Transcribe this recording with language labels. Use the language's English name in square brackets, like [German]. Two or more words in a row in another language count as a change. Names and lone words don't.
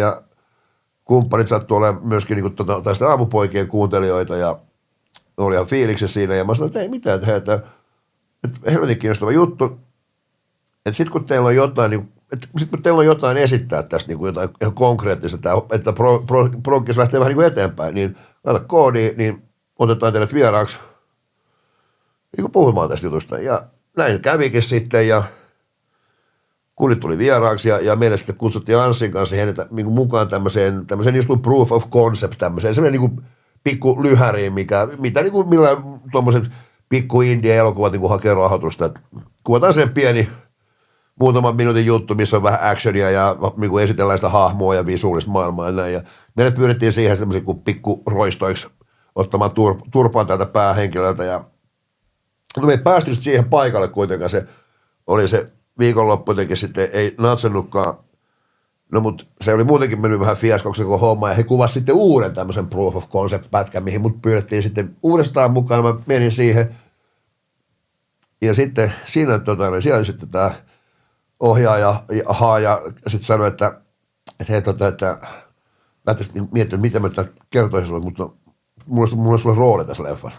[Finnish] ja kumppanit sattuu olemaan myöskin niin tästä aamupoikien kuuntelijoita, ja oli ihan fiiliksessä siinä, ja mä sanoin, että ei mitään, että helvetin kiinnostava juttu, että sitten kun teillä on jotain, niin, esittää tästä niin jotain ihan konkreettista, että proggis lähtee vähän niin eteenpäin, niin laita koodi, niin otetaan teidät vieraaksi niin puhumaan tästä jutusta. Ja näin kävikin sitten ja kulit tuli vieraaksi ja meille sitten kutsuttiin Anssin kanssa hänet niin mukaan tämmöiseen just kuin [English] proof of concept, [Finnish] tämmöiseen semmoinen niin pikku lyhäriin, mitä niin kuin millä tuommoiset pikku indie-elokuvat niin hakee rahoitusta. Et kuvataan sen pieni muutaman minuutin juttu, missä on vähän actionia ja niin kuin esitellään sitä hahmoa ja visuaalista maailmaa ja näin. Ja meille pyydettiin siihen semmoisia kuin pikku roistoiksi ottamaan turpaan tältä päähenkilöltä ja me ei päästy siihen paikalle kuitenkaan, se oli se viikonloppu jotenkin sitten ei natsannutkaan, no mutta se oli muutenkin mennyt vähän fiaskoksi koko homma ja he kuvasivat sitten uuden tämmöisen [English] proof of concept [Finnish] pätkän, mihin mut pyydettiin sitten uudestaan mukaan, mä menin siihen ja sitten siinä siellä sitten tämä ohjaaja ja sitten sanoi, että hei että mä tietysti mietin, mitä mä kertoisin sulle, mutta mulla on sulle rooli tässä leffassa.